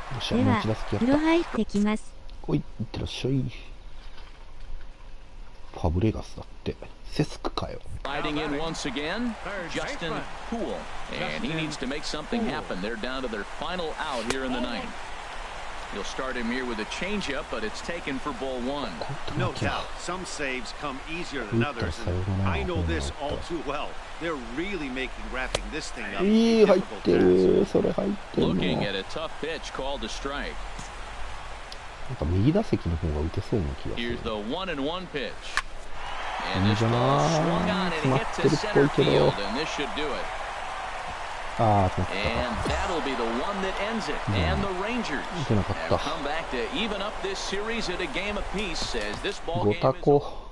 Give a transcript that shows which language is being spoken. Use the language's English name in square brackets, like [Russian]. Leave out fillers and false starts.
[Japanese] では、風呂入ってきます。おい、いってらっしゃい。ファブレガスだって。セスクかよ。 [English] Sliding in once again, Justin Poole. And he needs to make something happen. They're down to their final out here in the 9th. You'll start him here with a changeup, but it's taken for ball 1. No doubt. Some saves come easier than others. And I know this all too well. They're really making wrapping this thing up difficult task. Looking at a tough pitch called a strike. [Japanese] なんか右打席の方が打てそうな気がする。 [English] Here's the 1-1 pitch. And this ball swung on and hit to center field, and this should do it. And that'll be the one that ends it. And the Rangers have come back to even up this series at a game apiece as this ball game is.